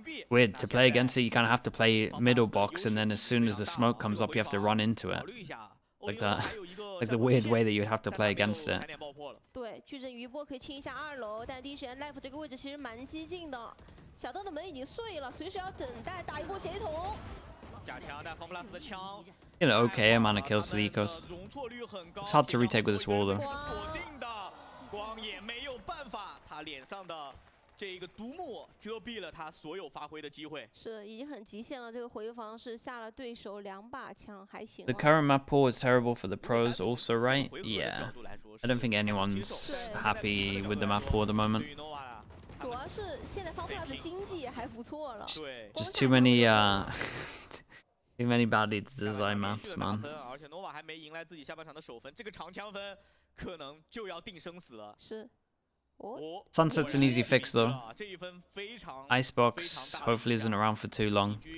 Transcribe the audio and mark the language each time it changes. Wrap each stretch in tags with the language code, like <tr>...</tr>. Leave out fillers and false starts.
<en>Weird, to play against it, you kind of have to play middle box, and then as soon as the smoke comes up, you have to run into it. Like that. Like the weird way that you would have to play against it.</en> <zh>对，矩阵余波可以清一下2楼，但第一时间 Life 这个位置其实蛮激进的，小道的门已经碎了，随时要等待打一波协同。假枪，但 FPX 的枪。</zh> <en>You know, okay amount of kills to the ecos. It's hard to retake with this wall though.</en> <zh>锁定的光也没有办法，他脸上的这个独幕遮蔽了他所有发挥的机会。是，已经很极限了。这个回防是下了对手2把枪，还行。</zh> <en>The current map pool is terrible for the pros, also, right? Yeah. I don't think anyone's happy with the map pool at the moment.</en> <zh>主要是现在FPX的经济还不错了。</zh> <en>Just too many too many badly designed maps, man.</en> <zh>而且 Nova 还没迎来自己下半场的首分，这个长枪分可能就要定生死了。是。</zh> <en>Sunset's an easy fix though. Icebox hopefully isn't around for too long.</en>